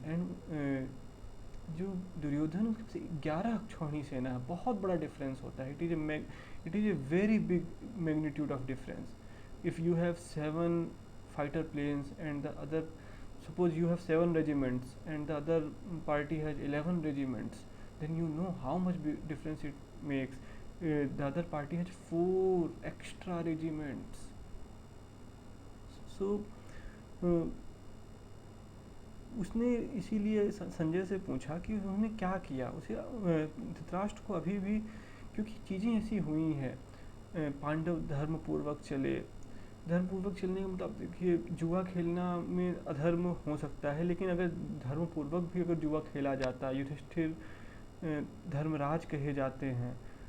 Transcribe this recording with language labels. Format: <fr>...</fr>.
<hi>And जो दुर्योधन, उसके 11 अक्षौहिणी सेना है। बहुत बड़ा डिफरेंस होता है।</hi> <en>It is a very big magnitude of difference. If you have 7 fighter planes and the other, suppose you have 7 regiments and the other party has 11 regiments, then you know how much difference it makes. The other party has 4 extra regiments.</en> <hi>So उसने इसीलिए संजय से पूछा कि उन्होंने क्या किया। उसे धृतराष्ट्र को अभी भी, क्योंकि चीज़ें ऐसी हुई हैं, पांडव धर्मपूर्वक चले। धर्मपूर्वक चलने का मतलब देखिए, जुआ खेलना में अधर्म हो सकता है, लेकिन अगर धर्मपूर्वक भी अगर जुआ खेला जाता, युधिष्ठिर धर्मराज कहे जाते हैं।</hi>